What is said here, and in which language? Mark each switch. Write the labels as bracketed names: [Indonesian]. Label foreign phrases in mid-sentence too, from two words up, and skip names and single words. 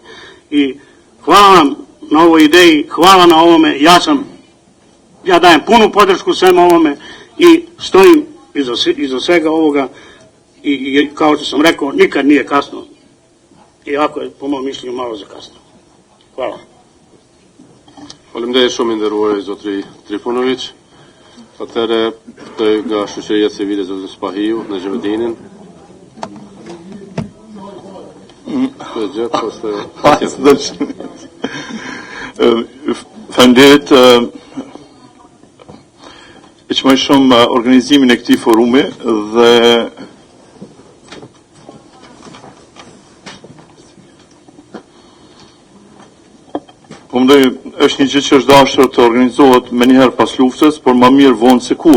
[Serbian] I hvala vam na ovoj ideji, hvala na ovome, ja dajem punu podršku svemu ovome i stojim iza svega ovoga i kao što sam rekao, nikad nije kasno, iako je po mom mišljenju malo za kasno. Hvala. [Albanian] Faleminderit shumë i nderuar zotri Trifunović. Atëherë nga shoqëria civile zotri Spahiu në Zhevdinin. Faleminderit që më shumë organizimin e këtij forumi dhe po mendoj është një gjë që është dashur të organizohet më njëherë pas luftës, por më mirë vonë se kur.